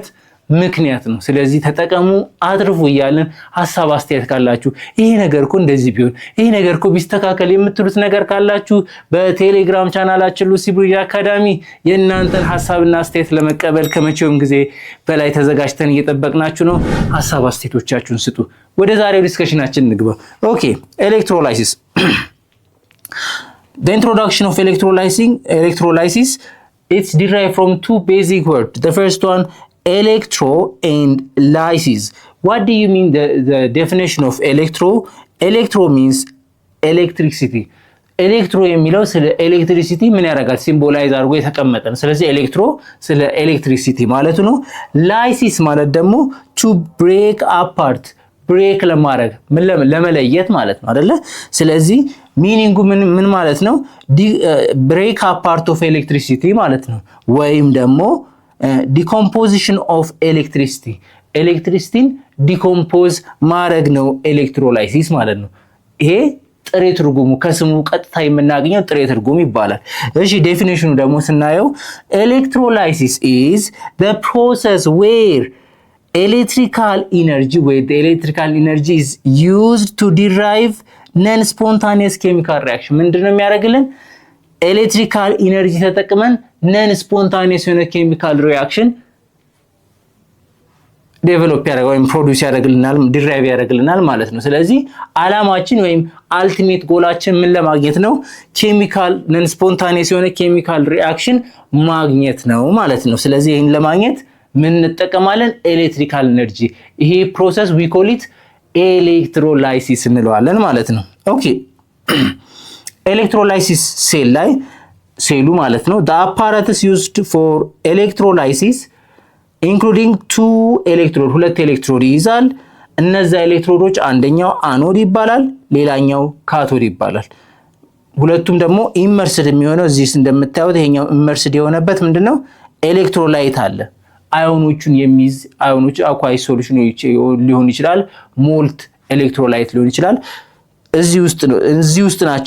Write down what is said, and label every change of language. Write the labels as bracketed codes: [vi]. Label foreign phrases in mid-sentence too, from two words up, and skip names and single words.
[am] ምክንያት ነው። ስለዚህ ተጠቀሙ፣ አትርፉ እያልን ሐሳብ አስተያየት ካላችሁ ይሄ ነገር እኮ እንደዚህ ቢሆን ይሄ ነገር እኮ ቢስተካከል የምትሉት ነገር ካላችሁ በቴሌግራም ቻናላችን ሉሲ ብሪጅ አካዳሚ የእናንተን ሐሳብና አስተያየት ለመቀበል ከመቼውም ጊዜ በላይ ተዘጋጅተን እየጠበቅናችሁ ነው። ሐሳብ አስተያየቶቻችሁን ስጡ። ወደ ዛሬው ዲስከሽናችን እንግባ። ኦኬ ኤሌክትሮላይሲስ [en] The introduction of electrolysis it's derived from two basic words. The first one electro and lysis. What do you mean the definition of electro? Electro means electricity. [am] ኤሌክትሮ የሚለው ስለ ኤሌክትሪሲቲ ምን ያደርጋል? ሲምቦላይዝ አድርጎ የተቀመጠ ነው። ስለዚህ ኤሌክትሮ ስለ ኤሌክትሪሲቲ ማለት ነው። ላይሲስ ማለት ደግሞ [en] to break apart [am] ብሬክ ለማድረግ ለመለየት ማለት ነው አይደለ? ስለዚህ ሚኒንጉ ምን ማለት ነው? [en] break apart of electricity [am] ማለት ነው። ወይም ደግሞ [en] decomposition of electricity [am] ኤሌክትሪሲቲን ዲኮምፖዝ ማድረግ ነው ኤሌክትሮላይሲስ ማለት ነው። ይሄ ጥሬ ትርጉሙ ከስሙ ቀጥታ የምናገኘው ጥሬ ትርጉም ይባላል። እሺ ዴፊኒሽኑ ደግሞ ስናየው ኤሌክትሮላይሲስ [en] is the process where electrical energy is used to derive non-spontaneous chemical reaction. [am] ምንድነው የሚያደርግልን? [en] electrical energy [am] ተጠቅመን [en] non spontaneous [am] የሆነ [en] chemical reaction [am] ዴቨሎፕ ያደርጋል ወይም ፕሮዲዩስ ያደርግልናል ዲራይቭ ያደርግልናል ማለት ነው። ስለዚህ አላማችን ወይም አልቲሜት ጎላችን ምን ለማግኘት ነው? ኬሚካል [en] non spontaneous [am] የሆነ [en] chemical reaction [am] ማግኘት ነው ማለት ነው። ስለዚህ ይሄን ለማግኘት ምን እንጠቀማለን? [en] electrical energy። [am] ይሄ ፕሮሰስ [en] we call it [am] ኤሌክትሮላይሲስ እንለዋለን ማለት ነው። ኦኬ [en] electrolysis cell [am] ላይ ሴሉ ማለት ነው [en] the apparatus used for electrolysis including two electrode [am] ሁለት ኤሌክትሮድ ይይዛል። እነዛ ኤሌክትሮዶች አንደኛው አኖድ ይባላል፣ ሌላኛው ካቶድ ይባላል። ሁለቱም ደግሞ ኢመርስድ የሚሆነው እዚህ እንደምታዩት ይሄኛው ኢመርስድ የሆነበት ምንድነው? ኤሌክትሮላይት አለ። አዮኖቹን የሚይዝ አዮኖቹ [en] aqueous solution [am] ሊሆን ይችላል፣ [en] molten electrolyte [am] ሊሆን ይችላል። እዚህ ውስጥ ናቸው